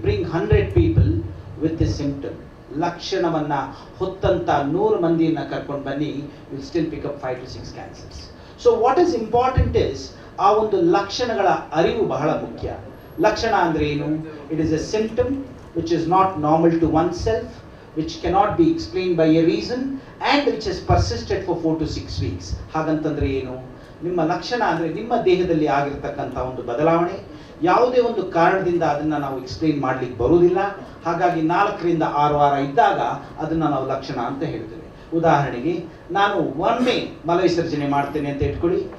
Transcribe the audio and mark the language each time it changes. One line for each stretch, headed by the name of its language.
English: Bring 100 people with this symptom.
Kannada: ಲಕ್ಷಣವನ್ನ ಹೊತ್ತಂತ 100 ಮಂದಿಯನ್ನ ಕರ್ಕೊಂಡು ಬನ್ನಿ.
English: Will still pick up 5 to 6 cancers. So what is important is
Kannada: ಆ ಒಂದು ಲಕ್ಷಣಗಳ ಅರಿವು ಬಹಳ ಮುಖ್ಯ. ಲಕ್ಷಣ ಅಂದ್ರೆ ಏನು?
English: It is a symptom which is not normal to oneself, which cannot be explained by a reason and which has persisted for 4 to 6 weeks.
Kannada: ಹಾಗಂತಂದ್ರೆ ಏನು? ನಿಮ್ಮ ಲಕ್ಷಣ ಅಂದರೆ ನಿಮ್ಮ ದೇಹದಲ್ಲಿ ಆಗಿರ್ತಕ್ಕಂಥ ಒಂದು ಬದಲಾವಣೆ, ಯಾವುದೇ ಒಂದು ಕಾರಣದಿಂದ ಅದನ್ನು ನಾವು ಎಕ್ಸ್ಪ್ಲೇನ್ ಮಾಡಲಿಕ್ಕೆ ಬರುವುದಿಲ್ಲ. ಹಾಗಾಗಿ 4 ರಿಂದ 6 ವಾರ ಇದ್ದಾಗ ಅದನ್ನು ನಾವು ಲಕ್ಷಣ ಅಂತ ಹೇಳ್ತೇವೆ. ಉದಾಹರಣೆಗೆ, ನಾನು ಒಮ್ಮೆ ಮಲವಿಸರ್ಜನೆ ಮಾಡ್ತೇನೆ ಅಂತ ಇಟ್ಕೊಳ್ಳಿ.